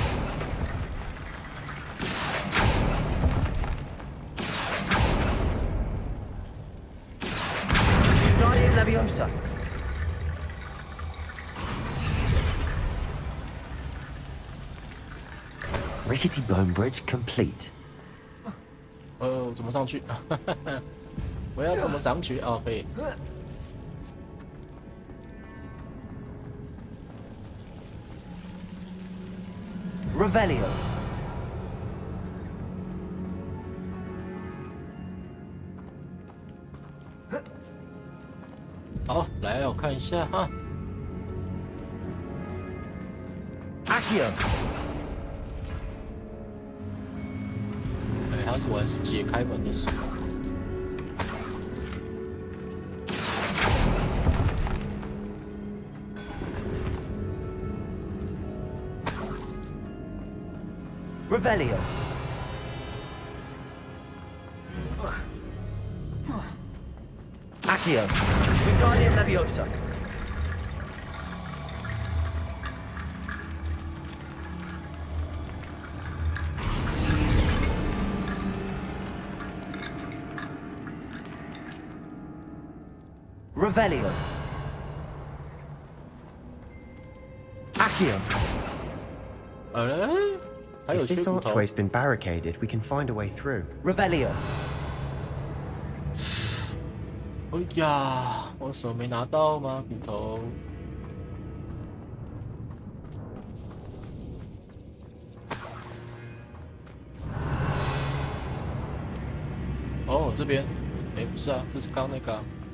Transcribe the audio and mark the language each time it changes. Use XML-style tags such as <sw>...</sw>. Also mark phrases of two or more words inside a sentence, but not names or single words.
<en>Wingardium Leviosa. Rickety bone bridge complete.</en> <zh>怎么上去？我要怎么上去？哦，可以。</zh> <en>Revelio.</en> <zh>好，来，我看一下哈。</zh> <en>Accio.</en> <zh>哎，他是玩是解开门的时候。</zh> <en>Revelio. Accio. Wingardium Leviosa. Revelio. Accio.</en> <zh>还有</zh> <en>If this</en> <zh>缺骨头。</zh> <en>archway's been barricaded, we can find a way through. Revelio.</en> <zh>哎呀，我手没拿到吗？骨头。哦，这边，哎，不是啊，这是刚那个、啊。</zh>